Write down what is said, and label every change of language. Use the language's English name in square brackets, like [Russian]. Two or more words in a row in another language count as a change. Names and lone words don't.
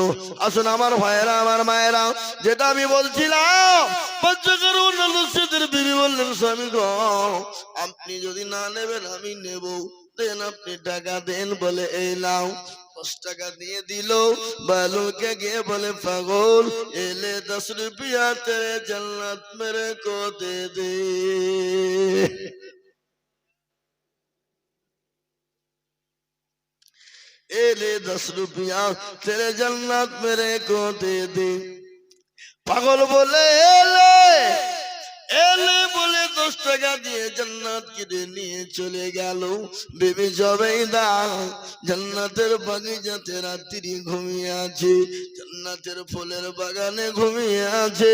[Bangla] আসুন আমার ভাইয়েরা আমার মায়েরা, যেটা আমি বলছিলাম, বিবি বললেন স্বামী গো আপনি যদি না নেবেন আমি নেব, দেন আপনি টাকা দেন, বলে এই নাও। 10 টাকা দিয়ে দিল। বালুকে গিয়ে বলে পাগল এলে 10 [Hindi] रुपया तेरे जन्नत मेरे को दे दे। एले 10 रुपया तेरे जन्नत मेरे को दे दे। [Bangla] পাগল বলে এলে এলে বলে 10 টাকা দিয়ে জান্নাত কিনে নিয়ে চলে গেল। বিবি জুবাইদা জান্নাতের বাগিচাতে রাত্রি ঘুমিয়ে আছে, জান্নাতের ফুলের বাগানে ঘুমিয়ে আছে।